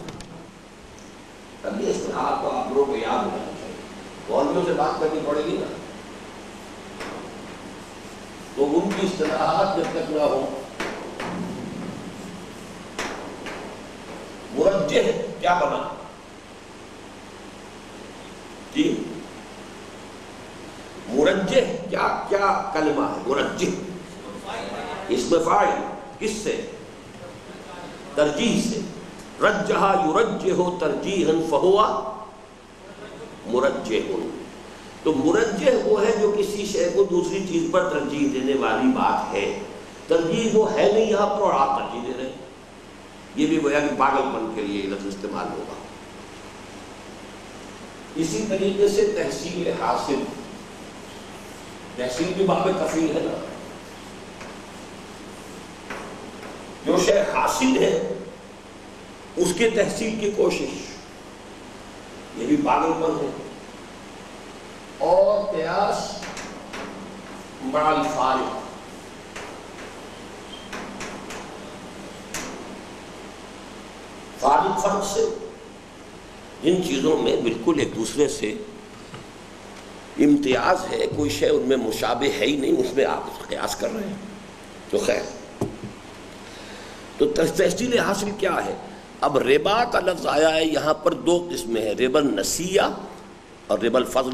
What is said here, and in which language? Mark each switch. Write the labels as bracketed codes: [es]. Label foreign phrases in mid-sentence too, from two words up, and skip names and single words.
[ur] اب یہ اصطلاحات کو آپ لوگوں کو یاد ہونا چاہیے، مولویوں سے بات کرنی پڑے گی نا، تو ان کی اصطلاحات جب تک نہ ہو۔ مرجح کیا بنا؟ جی مرجح کیا کلمہ ہے؟ مرجح اسم فاعل، کس سے؟ ترجیح سے۔ [ar] رجح یرجح ترجیحا فہو مرجح۔ [ur] تو مرجح وہ ہے جو کسی شے کو دوسری چیز پر ترجیح دینے والی بات ہے، ترجیح وہ ہے نہیں یہاں پر اور آپ ترجیح دے رہے ہیں، یہ بھی گویا کہ پاگل پن کے لیے لفظ استعمال ہوگا۔ اسی طریقے سے تحصیل حاصل، تحصیل بھی باب تفعیل ہے نا، جو شے حاصل ہے اس کے تحصیل کی کوشش، یہ بھی پاگل پن ہے۔ اور [ar] قیاس مع الفارق، [ur] فارق فرق سے، جن چیزوں میں بالکل ایک دوسرے سے امتیاز ہے، کوئی شے ان میں مشابہ ہے ہی نہیں، اس میں آپ قیاس کر رہے ہیں۔ تو خیر، تو تحصیل حاصل کیا ہے؟ اب ربا کا لفظ آیا ہے یہاں پر دو قسمیں ہیں، [ar] ربا النسیہ [ur] اور [ar] ربا الفضل۔